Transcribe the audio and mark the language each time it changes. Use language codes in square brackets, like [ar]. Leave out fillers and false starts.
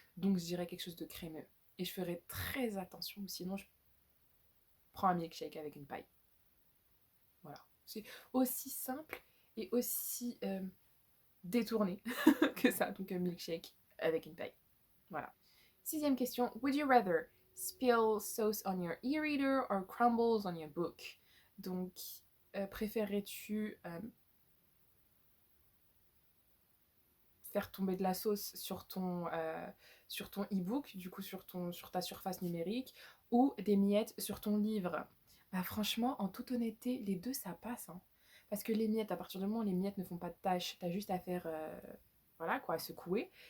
[fr] Donc je dirais quelque chose de crémeux. Et je ferai très attention, sinon je prends un milkshake avec une paille. Voilà. C'est aussi simple et aussi détourné que ça. Donc un milkshake avec une paille. Voilà. Sixième question. [en] Would you rather spill sauce on your e-reader or crumbles on your book? [fr] Donc préférerais-tu faire tomber de la sauce sur ton e-book, du coup sur ta surface numérique, ou des miettes sur ton livre? Bah franchement, en toute honnêteté, les deux ça passe, hein. Parce que les miettes, à partir du moment où les miettes ne font pas de tâche, t'as juste à faire, voilà quoi, à secouer.